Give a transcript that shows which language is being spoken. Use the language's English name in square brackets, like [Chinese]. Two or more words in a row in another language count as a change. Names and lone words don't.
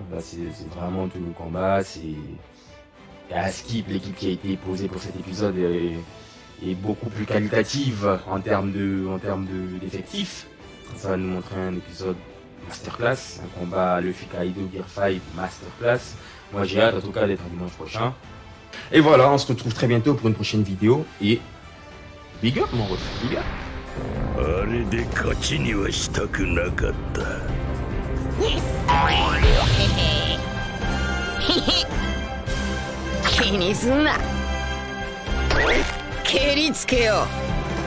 [French] Là, c'est vraiment tout le combat. C'est à Skip, l'équipe qui a été posée pour cet épisode est beaucoup plus qualitative en termes d'effectifs. Ça va nous montrer un épisode masterclass, un combat Luffy Kaido Gear 5 masterclass. Moi j'ai hâte en tout cas d'être dimanche prochain. Et voilà, on se retrouve très bientôt pour une prochaine vidéo. Et [English] big up [French] mon ref, [English] big up. [Japanese] あれで勝ちにはしたくなかった。気にすんな。蹴りつけよう。